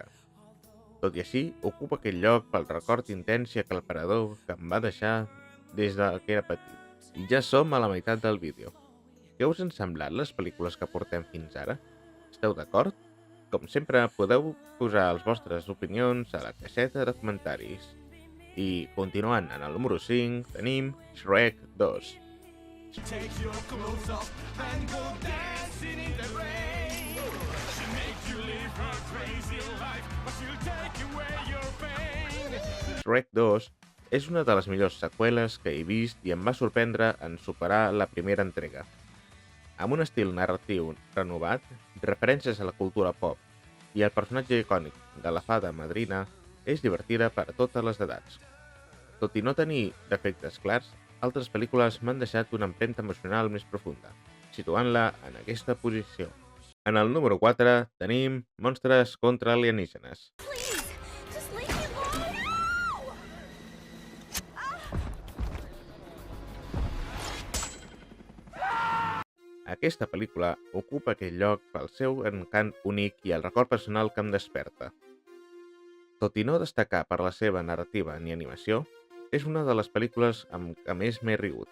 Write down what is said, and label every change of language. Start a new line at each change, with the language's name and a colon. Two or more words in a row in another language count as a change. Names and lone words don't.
Catalan: Tot i així, ocupa aquest lloc pel record intens i aclaparador que em va deixar des que era petit. I ja som a la meitat del vídeo. Què us han semblat les pel·lícules que portem fins ara? Esteu d'acord? Com sempre, podeu posar les vostres opinions a la caixeta de comentaris. I, continuant en el número 5, tenim Shrek 2.
English: Take your clothes off and go dancing in the rain. She makes you live her crazy life, but she'll take away your pain.
Catalan: Shrek 2 és una de les millors seqüeles que he vist i em va sorprendre en superar la primera entrega. Amb un estil narratiu renovat, referències a la cultura pop i el personatge icònic de la fada madrina és divertida per a totes les edats. Tot i no tenir defectes clars, altres pel·lícules m'han deixat una empremta emocional més profunda, situant-la en aquesta posició. En el número 4 tenim Monstres contra alienígenes.
English: Please, just leave me alone. No!
Catalan: Aquesta pel·lícula ocupa aquest lloc pel seu encant únic i el record personal que em desperta. Tot i no destacar per la seva narrativa ni animació, és una de les pel·lícules amb què més m'he rigut.